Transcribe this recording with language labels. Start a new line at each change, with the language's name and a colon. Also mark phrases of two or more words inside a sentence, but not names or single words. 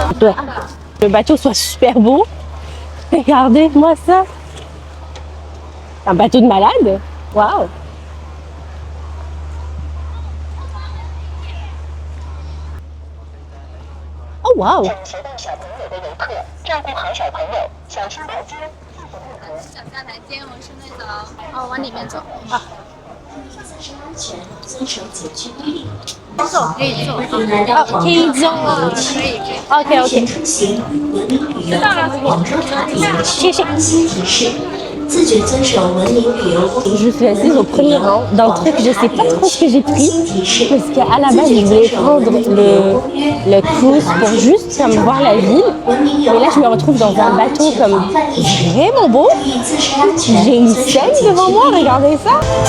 French: Ouais. Le bateau soit super beau. Regardez-moi ça. Un bateau de malade. Waouh. Oh waouh.
Chinese: 可以坐。
English: OK OK。
Chinese: 知道了。谢谢。自觉遵守文明旅游公约。
French: Je suis assise au premier rang d'un truc, je sais pas trop ce que j'ai pris parce qu'à la base je voulais prendre le cruise pour juste comme voir la ville. Mais là je me retrouve dans un bateau comme vraiment beau. J'ai une scène devant moi, regardez ça.